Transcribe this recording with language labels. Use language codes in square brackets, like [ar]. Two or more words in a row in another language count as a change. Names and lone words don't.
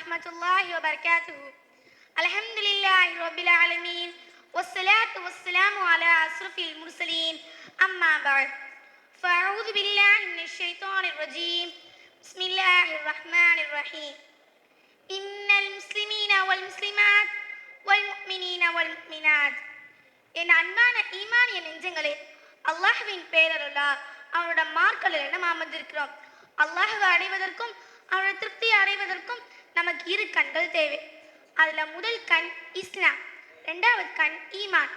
[ar] الله وبركاته. الحمد لله رب العالمين والصلاة والسلام على أشرف المرسلين أما بعد فأعوذ بالله من الشيطان الرجيم بسم الله الرحمن الرحيم إن المسلمين والمسلمات والمؤمنين والمؤمنات [ta] என் அன்பான ஈமானிய நெஞ்சங்களே, அல்லாஹ்வின் பெயரருளால் அவனோட மார்க்கலில் நம்ம அமர்ந்திருக்கிறோம். அல்லாஹ்வை அடைவதற்கும் அவனோட திருப்தியை அடைவதற்கும் நமக்கு இரு கண்கள் தேவை. அதுல முதல் கண் இஸ்லாம், இரண்டாவது கண் ஈமான்.